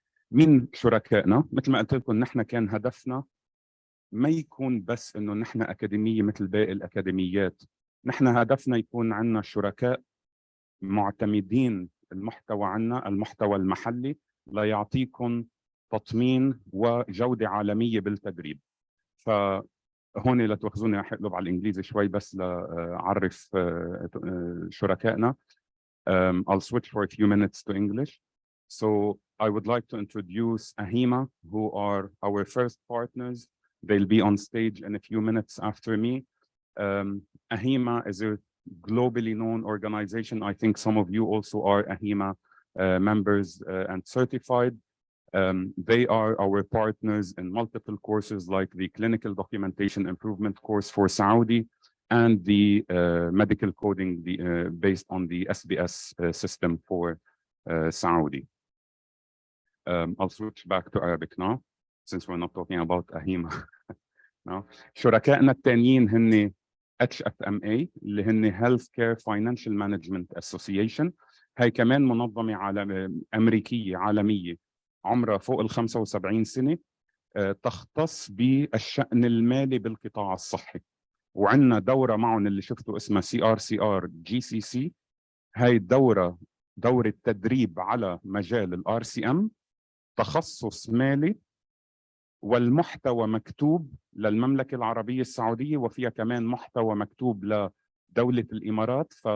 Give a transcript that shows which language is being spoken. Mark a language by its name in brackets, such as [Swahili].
[Arabic] مين شركائنا؟ مثل ما قلت لكم نحن كان هدفنا ما يكون بس انه نحن اكاديميه مثل باقي الاكاديميات، نحن هدفنا يكون عندنا شركاء معتمدين المحتوى عنا، المحتوى المحلي، ليعطيكم تطمين وجوده عالميه بالتدريب. هون لا تأخذوني رح اقلب على الانجليزي شوي بس لأعرف شركائنا. [English] I'll switch for a few minutes to English. So I would like to introduce AHIMA, who are our first partners. They'll be on stage in a few minutes after me. AHIMA is a globally known organization. I think some of you also are AHIMA members and certified. They are our partners in multiple courses like the Clinical Documentation Improvement course for Saudi and the medical coding based on the SBS system for Saudi. I'll switch back to Arabic now since we're not talking about AHIMA. now. [Arabic] شركائنا التانيين هن HFMA اللي هن Healthcare Financial Management Association. هي كمان منظمة أمريكية عالمية عمرها فوق 75 سنة، تختص بالشأن المالي بالقطاع الصحي. وعندنا دورة معهم اللي شفتوا اسمها CRCR GCC. هاي الدورة دورة تدريب على مجال الRCM، تخصص مالي، والمحتوى مكتوب للمملكة العربية السعودية، وفيها كمان محتوى مكتوب لدولة الإمارات.